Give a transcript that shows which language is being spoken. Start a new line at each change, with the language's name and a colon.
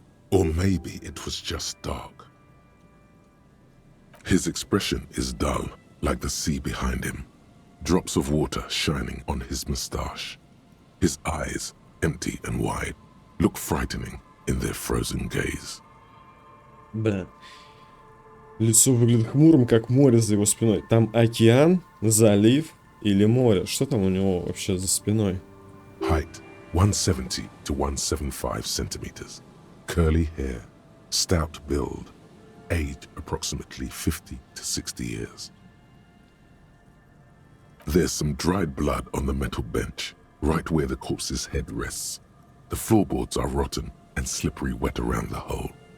English: Or maybe it was just dark. His expression is dull, like the sea behind him. Drops of water shining on his mustache. His eyes, empty and wide, look frightening in their frozen gaze.
Russian: Бля. Лицо выглядит хмурым, как море за его спиной. Там океан, залив или море? Что там у него вообще за спиной?
English: Height 170 to 175 centimeters. Curly hair, stout build, age approximately 50 to 60 years. There's some dried blood on the metal bench, right where the corpse's head rests. The floorboards are rotten and slippery wet around the hole.